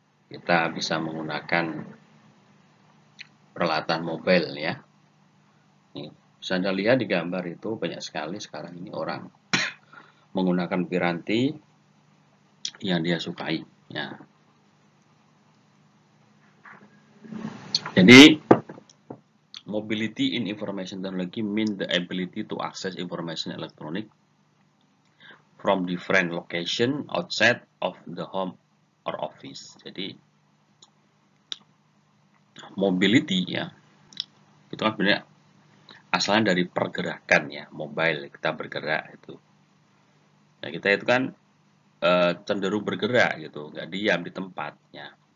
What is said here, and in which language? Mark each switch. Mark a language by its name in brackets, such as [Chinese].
[Indonesian] Kita bisa menggunakan peralatan mobile ya. Nih, bisa Anda lihat di gambar itu banyak sekali sekarang ini orang menggunakan piranti yang dia sukai ya. [English] Jadi mobility in information technology mean the ability to access information electronic from different location outside of the home or office. [Indonesian] Jadi mobility ya, itu kan sebenarnya asalnya dari pergerakan ya, mobile, kita bergerak itu. Nah, kita itu kan cenderung bergerak gitu, nggak diam di tempatnya.